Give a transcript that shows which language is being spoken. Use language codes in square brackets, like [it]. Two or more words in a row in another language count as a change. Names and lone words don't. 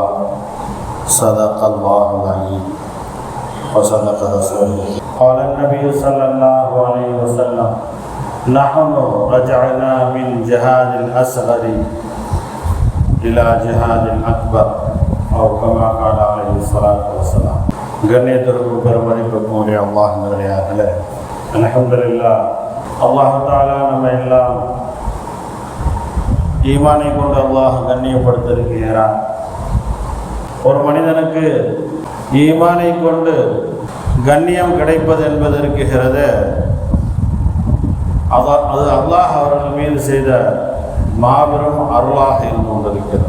[ar] صدق الله العظيم وصدق رسوله. قال النبي صلى الله عليه وسلم: نحن رجعنا من جهاد الأصغر إلى جهاد الأكبر أو كما قال عليه الصلاة والسلام. [ta] கண்ணியத்திற்கு பெருமதிப்புக்குரிய அல்லாஹ் நல்லடியார்களே, அல்ஹம்துலில்லாஹ், [ar] الله تعالى [ta] நம்ம எல்லாம் ஈமானை கொண்டு அல்லாஹ் கண்ணியப்படுத்தியிருக்கிறான். ஒரு மனிதனுக்கு ஈமானை கொண்டு கண்ணியம் கிடைப்பது என்பது இருக்கிறது, அது அல்லாஹ் அவர்கள் மீது செய்த மாபெரும் அருளாக இருந்து கொண்டிருக்கிறது.